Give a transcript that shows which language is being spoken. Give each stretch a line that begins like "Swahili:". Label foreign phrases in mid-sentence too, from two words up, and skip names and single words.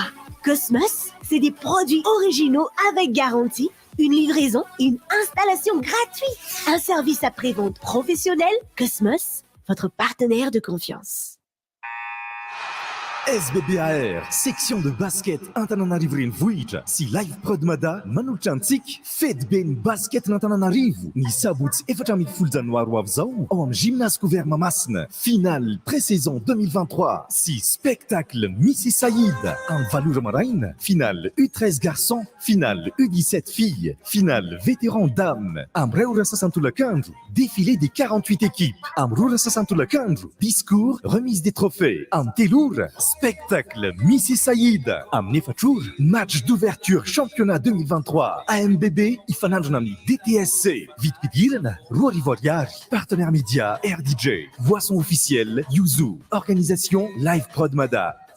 French: Cosmos, c'est des produits originaux avec garantie, une livraison et une installation gratuite. Un service après-vente professionnel. Cosmos, votre partenaire de confiance.
Malagasy: SBBAR,
French: section de basket
Malagasy: Antananarivo renivohitra sy live prod mada manolotra antsika fety be ny basket n'Antananarivo ny sabotsy 14 janoary ho avy zao ao amin'ny
French: gymnase couvert Mamasina finale pré-saison 2023
Malagasy: sy spectacle Missy Saïd amin'ny valora maraina finale U13
French: garçons finale U17 filles finale vétéran dames
Malagasy: amin'ny 2 ora sasantolakandro
French: défilé des 48 équipes
Malagasy: amin'ny 2 ora sasantolakandro
French: discours remise des trophées
Malagasy: amin'ny 3 ora spectacle Missy Saïd amin'ny 4 ora
French: match d'ouverture championnat 2023 AMBB
Malagasy: ifanandrona amin'ny DTSC vidim-pidirana 2 arivo ariary
French: partenaire média RDJ boisson officielle Yuzu organisation
Malagasy: live prod mada